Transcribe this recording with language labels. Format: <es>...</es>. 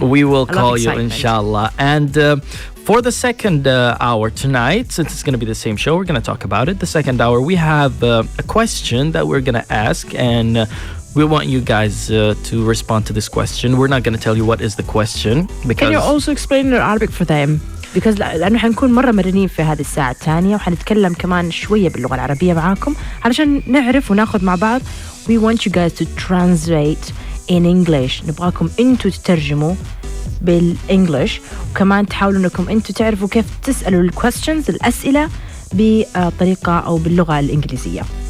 <en>We will call you, inshallah. And for the second hour tonight, since it's going to be the same show, we're going to talk about it. The second hour, we have a question that we're going to ask, and we want you guys to respond to this question. We're not going to tell you what is the question, because... Can you also explain in Arabic for them? Because</en> <ar>لأنه حنكون مرة مرنين في هذه الساعة الثانية وحنتكلم كمان شوية باللغة العربية معاكم علشان نعرف وناخد مع بعض.</ar> <en>We want you guys to translate in English.</en> <ar>نبغاكم انتوا تترجموا بالإنجليش وكمان تحاولوا انكم انتوا تعرفوا كيف تسألوا الكويستشنز الأسئلة بطريقة أو باللغة الإنجليزية.</ar>